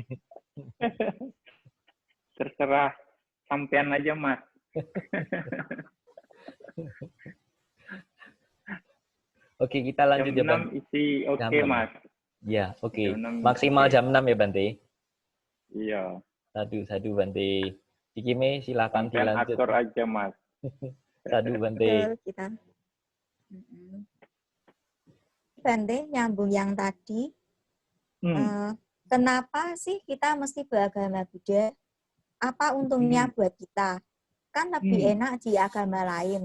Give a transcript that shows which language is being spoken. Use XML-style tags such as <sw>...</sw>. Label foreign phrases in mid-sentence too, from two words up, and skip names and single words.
<id>Terserah. Sampean aja, Mas. Oke, kita lanjut ya, Bante. Jam 6 isi oke, Mas. Ya, oke. Maksimal jam 6 ya, Bante? Iya. Sadu, Bante. Cikime, silakan dilanjut. Atur aja, Mas. Sadu, Bante. Kita. Bante, nyambung yang tadi. Kenapa sih kita mesti beragama Buddha? Apa untungnya buat kita? Kan lebih enak di agama lain.</id>